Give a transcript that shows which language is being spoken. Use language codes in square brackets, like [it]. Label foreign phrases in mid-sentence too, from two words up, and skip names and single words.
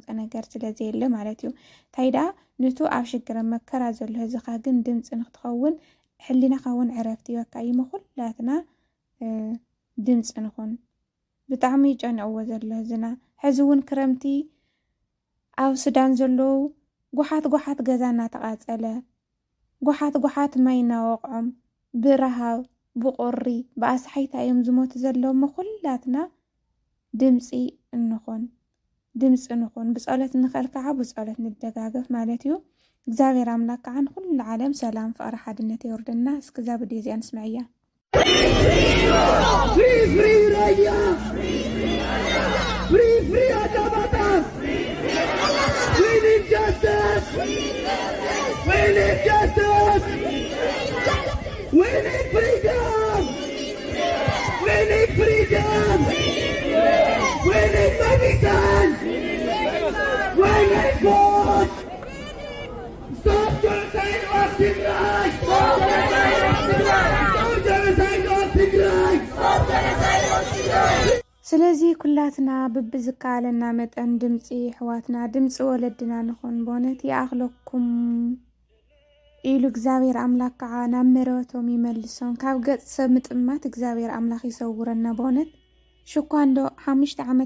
[ti] ነገር ስለዚ የለ ማለት እዩ ታይዳ ንቱ ኣብ ሽግረ መከራ ዘሎ ህዝኻ ግን ድምፂ ንክትኸውን ሕሊናኻ እውን ዕረፍቲ ይወካ ይመኩላትና ድምፂ ንኹን ብጣዕሚ ጨንዕዎ ዘሎ ህዝና ሕዚ እውን ክረምቲ ኣብ ሱዳን ዘለዉ ጓሓት ጓሓት ገዛ እናተቃፀለ ጓሓት ጓሓት ማይ እናወቅዖም ብረሃብ ብቁሪ ብኣስሓይታ እዮም ዝሞቱ ዘለዉ ኩላትና ድምፂ ንኹን ብጸሎት ንኽእል ከዓ ብጸሎት ንደጋገፍ ማለት እዩ እግዚአብሔር ኣምላክ ከዓ ንኩሉ ዓለም ሰላም ፍቅሪ ሓድነት ይወርደና እስከዛ ብድየ እዚኣ ንስምዕ እያ [en] Free, free Raya. Free, free Adamata. We need justice. We need justice. We need freedom. We need freedom. We need medicine. We need food. Stop genocide of Tigray. Stop genocide of Tigray. Stop genocide of Tigray. Stop genocide of Tigray. [ti] ስለዚ ኩላትና ብብዝካለና መጠን ድምፂ ሕዋትና ድምፂ ወለድና ንኹን በእውነት ይኣኽለኩም ኢሉ እግዚአብሔር ኣምላክ ከዓ ናብ መረበቶም ይመልሶም ካብ ገጽ ሰብ ምጥማት እግዚአብሔር ኣምላኽ ይሰውረና በእውነት ሽኳንዶ 5 ዓመት